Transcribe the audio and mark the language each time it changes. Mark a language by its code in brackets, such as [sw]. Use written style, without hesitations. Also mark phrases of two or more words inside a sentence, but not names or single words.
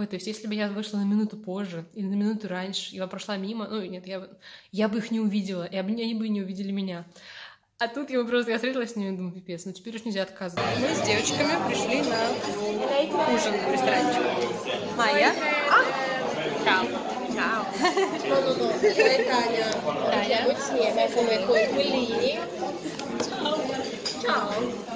[ru] То есть, если бы я вышла на минуту позже или на минуту раньше, я прошла мимо, нет, я бы их не увидела, и они бы не увидели меня. А тут я встретилась с ними и думаю: пипец, теперь уж нельзя отказывать. Мы с девочками пришли на ужин в ресторанчик. Майя. [it] Ciao. Ciao. Talia. Insieme come coinquilini. Ciao. Ciao.